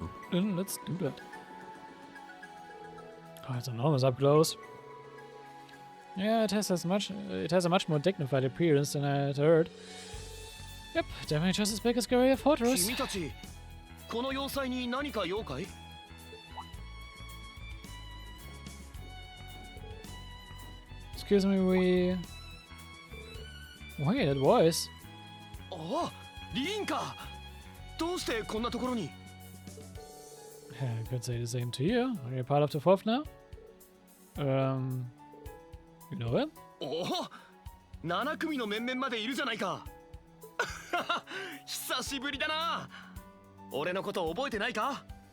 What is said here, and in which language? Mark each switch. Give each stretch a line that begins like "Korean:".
English: Then let's do that. Oh, it's enormous up close. Yeah, it has a much more dignified appearance than I had heard. Yep, definitely just as big as Guerrilla Fortress.
Japanese: 君たち、この要塞に何か用かい?
English: Excuse me, Wait, that voice.
Japanese: ああ、リーンか。どうしてこんなところに?
English: I could say the same to you. Are you part of the fourth now? You know him?
Japanese: おお、7組の面々までいるじゃないか。久しぶりだな。俺のこと覚えてないか?